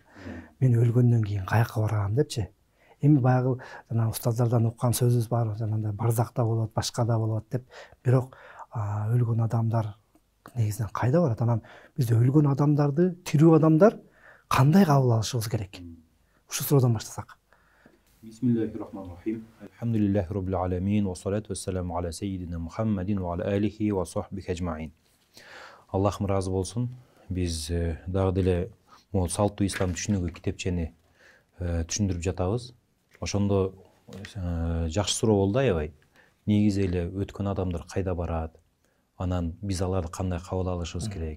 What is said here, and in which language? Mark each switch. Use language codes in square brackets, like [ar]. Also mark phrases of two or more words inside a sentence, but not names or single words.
[ky] Мен өлгөндөн кийин каяка барам депчи. Эми баягы жана устаздардан уккан сөзүбүз бар, жанагындай барзакта болот, башка да болот деп. Бирок өлгөн адамдар негизинен кайда барат? Анан бизде өлгөн адамдарды тирүү адамдар кандай кабыл алышыбыз керек? Ушу суроодон баштасак. [ar] Бисмиллахиррахманиррахим. الحمد لله رب العالمين والصلاة والسلام على سيدنا محمد وعلى آله وصحبه أجمعين. [ky] Аллахым разы болсун. Биз дагы деле могул салттуу ислам түшүнүгү китепчени түшүндүрүп жатабыз. Ошондо жакшы суроо болду аябай. Негизи эле өткөн адамдар кайда барат? Анан биз аларды кандай кабыл алышыбыз керек?